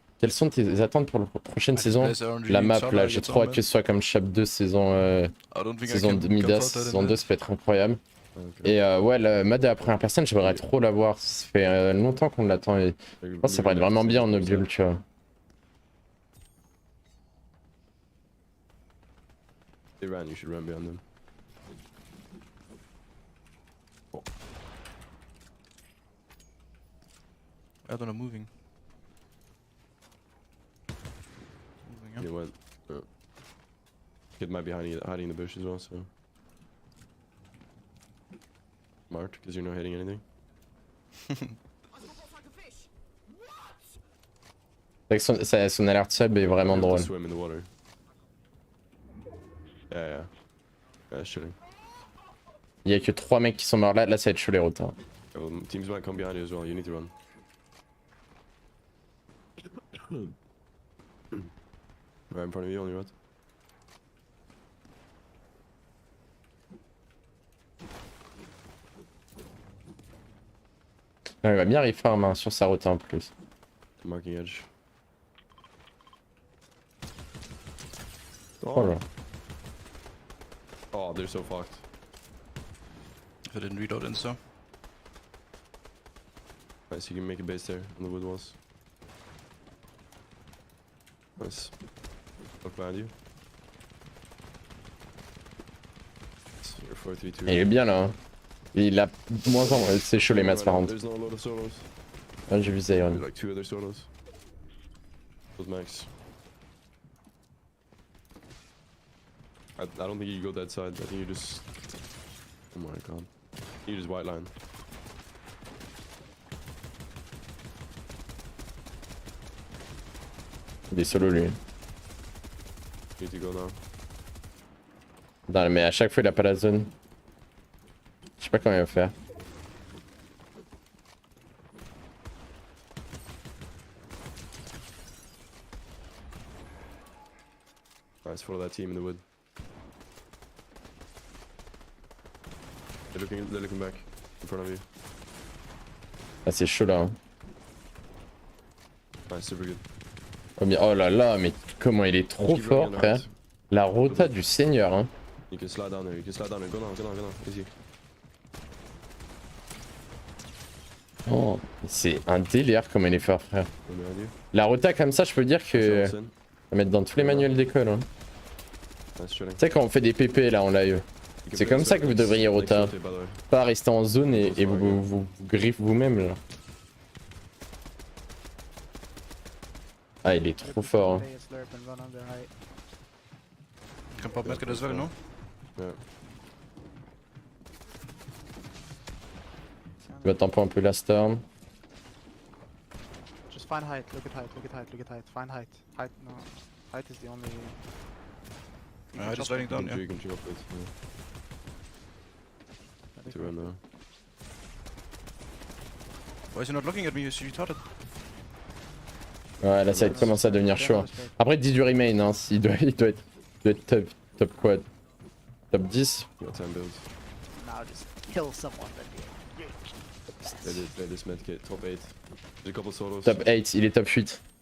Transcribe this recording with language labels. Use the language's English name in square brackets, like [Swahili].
[French] Quelles sont tes attentes pour la prochaine saison? La map là, j'ai trop hâte que ce soit comme Chap 2 saison saison de Midas, saison 2 ça peut être incroyable. [English] Okay. [French] Et ouais, la map de la première personne, j'aimerais trop la voir. Ça fait longtemps qu'on l'attend et je pense que ça pourrait être vraiment bien en obule, tu vois. [English] They ran, you should run behind them. Oh. I don't know, moving. He went. Kid might be hiding in the bush as well, so. Smart, because you're not hitting anything. [French] Son alerte sub est vraiment drôle. [English] Swim in the water. Yeah. Yeah, chilling. [French] Il y a que 3 mecs qui sont morts là, ça va être chaud les routes. Hein. [English] Teams might come behind you as well, you need to run. Right in front of you on your right. [French] Ouais, il va bien reform hein, sur sa route en plus. [English] Marking edge. [French] Oh là. [English] Oh, they're so fucked. If I didn't reload and so. Nice, you can make a base there on the wood walls. Nice. Look behind you. You're 4-3-2. [French] Il est bien là. Hein. Il a moins en vrai, c'est chaud les maths par contre. [English] There's not a lot of solos. [French] Ah, j'ai vu Zion. [English] Like 2 other solos. Those max. I don't think you go that side. I think you just. Oh my god. You just white line. [French] Il est solo lui. [English] You need to go now. [French] Non, mais à chaque fois il a pas la zone. Je sais pas comment il va faire. [English] Nice, follow that team in the wood. They're looking back in front of you. [French] Ah, c'est chaud là. Hein. [English] Ouais, super good. [French] Oh là là, mais comment il est trop fort, frère. La rota du seigneur, hein. [English] You can slide down there, you can slide down there. Go down, go down, go down. Easy. [French] Oh, c'est un délire comment il est fort, frère. La rota comme ça, je peux dire que... Ça va mettre dans tous les manuels d'école. Hein. Tu sais, quand on fait des PP là en live, c'est comme ça que vous devriez rota. Pas rester en zone et vous griffe vous-même là. Ah, il est trop fort. Hein. [English] Kan pop med as well, no? Yeah. [French] Il va tempo un peu la storm. [English] Just find height, look at height, look at height, look at height, find height. Height, no. Height is the only... I just sliding down, yeah. You can jump it. To run now. Why is he not looking at me? Is he retarded? [French] Ouais, là ça commence à devenir chaud. Après, 10 du remain, hein. Il doit être top quoi? Top 10? [English] You got 10 builds. Now just kill someone. Play this medkit, top 8. There's a couple solos. [French] Top 8, il est top 8.